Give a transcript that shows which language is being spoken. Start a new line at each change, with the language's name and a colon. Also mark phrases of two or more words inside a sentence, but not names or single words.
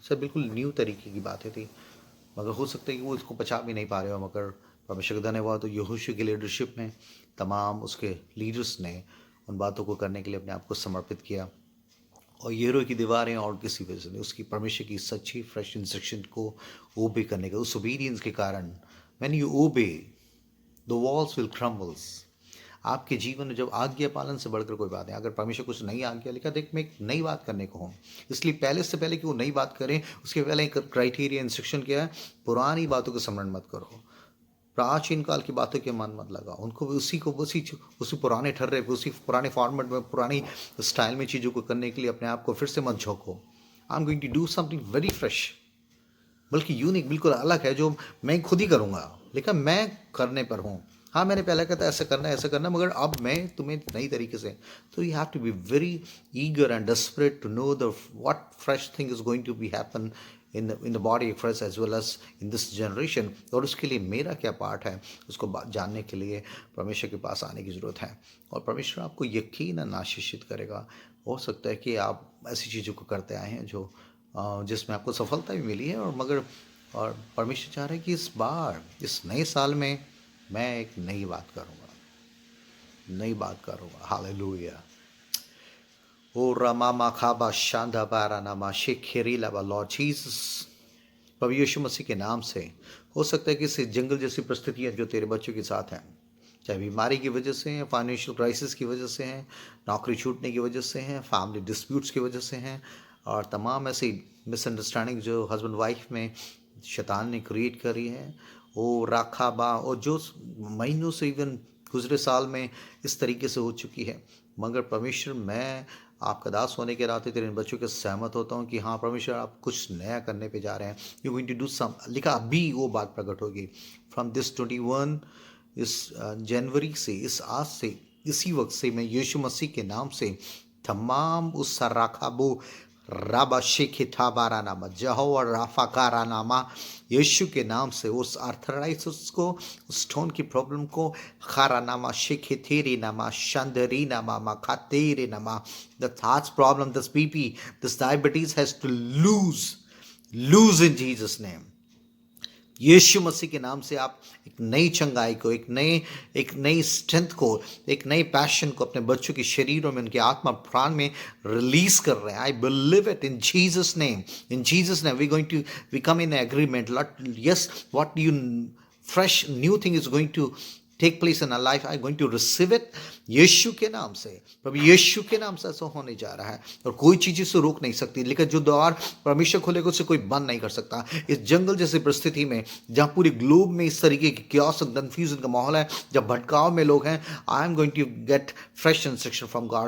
Hindi: सर बिल्कुल न्यू तरीके की बातें थी, मगर हो सकता है कि वो इसको पचा भी नहीं पा रहे हो। मगर परमेश्वर का धन्यवाद तो यहोशू की लीडरशिप में तमाम उसके लीडर्स ने उन बातों को करने के लिए अपने आप को समर्पित किया और येरो की दीवारें और किसी वजह से नहीं, उसकी परमेश्वर की सच्ची
English: fresh instruction
Hindi: को ओबे करने का, उस ओबीडियंस के कारण
English: when you obey the walls will crumbles.
Hindi: आपके जीवन में जब आज्ञा पालन से बढ़कर कोई बात है, अगर परमेश्वर कुछ नई आज्ञा लिखा, देख मैं एक नई बात करने को हूँ, इसलिए पहले से पहले कि वो नई बात करें उसके पहले एक
English: criteria instruction
Hindi: क्या है, पुरानी बातों को स्मरण मत करो, प्राचीन काल की बातों के मन मत लगा, उनको उसी पुराने ठर्रे पे, उसी पुराने फॉर्मेट में, पुरानी स्टाइल में चीज़ों को करने के लिए अपने आप को फिर से मत झोंको।
English: I am going to do something very fresh,
Hindi: बल्कि यूनिक, बिल्कुल अलग है, जो मैं खुद ही करूँगा, लेकिन मैं करने पर हूँ। हाँ, मैंने पहले कहता ऐसा करना है, ऐसा करना, मगर अब मैं तुम्हें नई तरीके से, तो
English: you have to be very eager and desperate to know the what fresh thing is going to be happen in the body of Christ as well as in this generation.
Hindi: और उसके लिए मेरा क्या पार्ट है, उसको जानने के लिए परमेश्वर के पास आने की ज़रूरत है, और परमेश्वर आपको यकीनन आशीषित करेगा। हो सकता है कि आप ऐसी चीज़ों को करते आए हैं जो जिसमें आपको सफलता भी मिली है, और परमेश्वर चाह रहा है कि इस बार, इस नए साल में मैं एक नई बात करूँगा। हालेलुया। ओ रमा माखाबा शांधा बारा नामा शेखेरी लाबा, लॉर्ड जीसस, प्रभु यीशु मसीह के नाम से, हो सकता है कि इस जंगल जैसी परिस्थितियाँ जो तेरे बच्चों के साथ हैं, चाहे बीमारी की वजह से हैं,
English: financial crisis
Hindi: की वजह से हैं, नौकरी छूटने की वजह से हैं,
English: family disputes
Hindi: की वजह से हैं, और तमाम ऐसी मिसअंडरस्टैंडिंग जो
English: husband wife
Hindi: में शैतान ने क्रिएट करी है, वो राखाबा, और जो महीनों से, इवन गुजरे साल में इस तरीके से हो चुकी है, मगर परमेश्वर, मैं आपका दास होने के नाते तेरे बच्चों के सहमत होता हूँ कि हाँ परमेश्वर, आप कुछ नया करने पे जा रहे हैं।
English: you going to do some,
Hindi: लिखा अभी वो बात प्रकट होगी
English: from this
Hindi: 21 इस जनवरी से, इस आज से, इसी वक्त से मैं यीशु मसीह के नाम से तमाम उस सराखाबो राबा शेखे थाबारा नामा जहोवा राफाकारा नामा, यीशु के नाम से उस आर्थराइटिस को, उस स्टोन की प्रॉब्लम को, खारा नामा शेखे थेरी नामा शांदरी नामा मखातेरे नामा,
English: the heart problem, this BP, this diabetes has to lose in Jesus name.
Hindi: यीशु मसीह के नाम से आप एक नई चंगाई को, एक नई स्ट्रेंथ को, एक नई पैशन को अपने बच्चों के शरीरों में, उनके आत्मा प्राण में रिलीज कर रहे हैं।
English: I believe it in Jesus name. In Jesus name we going to, we come in agreement, yes, what you fresh new thing is going to take place in our life, I going to receive it
Hindi: यीशु के नाम से। प्रभु यीशु के नाम से ऐसा होने जा रहा है, और कोई चीज़ इसे रोक नहीं सकती, लेकिन जो द्वार परमेश्वर खोलेगा उसे कोई बंद नहीं कर सकता। इस जंगल जैसी परिस्थिति में, जहाँ पूरे ग्लोब में इस तरीके की क्योस और कन्फ्यूजन का माहौल है, जब भटकाव में लोग हैं,
English: I am going to get fresh instruction from God.